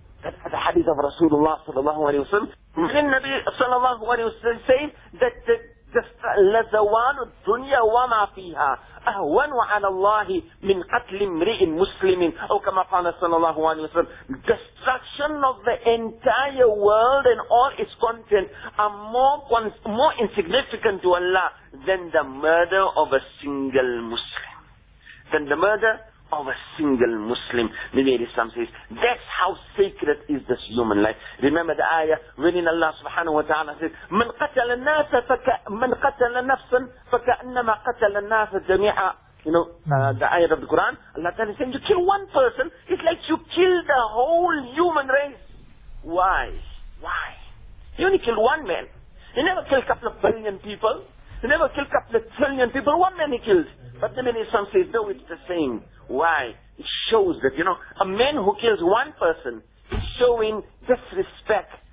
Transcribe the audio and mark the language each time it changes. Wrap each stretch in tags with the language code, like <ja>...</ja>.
<en>The hadith of Rasulullah sallallahu alayhi wa sallam. When Nabi sallallahu alayhi wa sallam says that</en> <ar>لَزَوَانُ الدُّنْيَا وَمَا فِيهَا أَهْوَنُ عَلَى اللَّهِ مِنْ قَتْلِ مْرِئٍ مُسْلِمٍ أو كما</ar> <en>قال sallallahu alayhi wa sallam, destruction of the entire world and all its content are more insignificant to Allah than the murder of a single Muslim. Than the murder of a single Muslim. Nabi Islam says, that's how sacred is this human life. Remember the ayah, when Allah subhanahu wa ta'ala says,</en> <ar>من قتل الناس من قتل نفسا فكأنما قتل الناس جميعا.</ar> <en>The ayah of the Quran, Allah Ta'ala says, you kill one person, it's like you kill the whole human race. Why? Why? You only kill one man. You never kill a couple of billion people. You never kill a couple of trillion people. One man he killed. But Nabi Islam says, no, it's the same. Why? It shows that, you know, a man who kills one person is showing disrespect.</en>